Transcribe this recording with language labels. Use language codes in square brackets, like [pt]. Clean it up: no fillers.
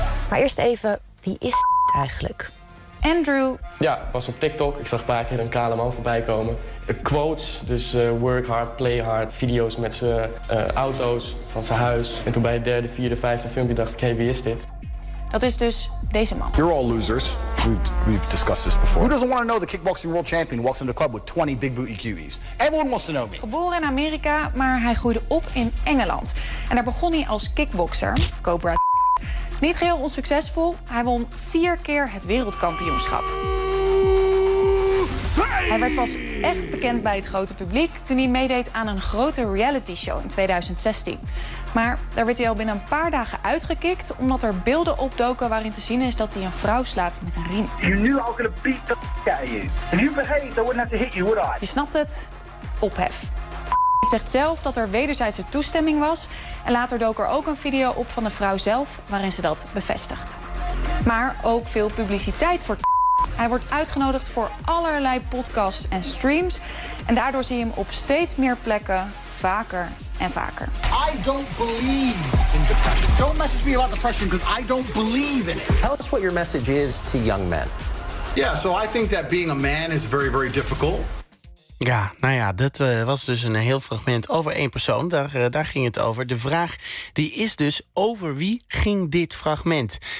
[nl] Maar eerst even, wie is het eigenlijk? Andrew. Ja, was op TikTok. Ik zag een paar keer een kale man voorbij komen. Quotes, dus [en] work hard, play hard. [nl] Video's met zijn auto's van zijn huis. En toen bij het derde, vierde, vijfde filmpje dacht ik, hey, wie is dit? Dat is dus deze man. [en] You're all losers. We've discussed this before. Who doesn't want to know the kickboxing world champion walks into a club with 20 big booty cuties? Everyone wants to know me. [nl] Geboren in Amerika, maar hij groeide op in Engeland. En daar begon hij als kickboxer, Cobra. Niet geheel onsuccesvol, hij won 4 keer het wereldkampioenschap. Hij werd pas echt bekend bij het grote publiek toen hij meedeed aan een grote reality show in 2016. Maar daar werd hij al binnen een paar dagen uitgekikt omdat er beelden opdoken waarin te zien is dat hij een vrouw slaat met een riem. [en] You knew I was gonna beat the fuck out of you. If you behaved, I wouldn't have to hit you, would I? [nl] Je snapt het? Ophef. Hij zegt zelf dat er wederzijdse toestemming was. En later dook er ook een video op van de vrouw zelf waarin ze dat bevestigt. Maar ook veel publiciteit voor. Hij wordt uitgenodigd voor allerlei podcasts en streams. En daardoor zie je hem op steeds meer plekken, vaker en vaker. [en] I don't believe in depression. Don't message me about depression because I don't believe in it. Tell us what your message is to young men. Yeah, so I think that being a man is very, very difficult. [nl] Ja, nou ja, dat was dus een heel fragment over één persoon. Daar ging het over. De vraag die is dus, over wie ging dit fragment?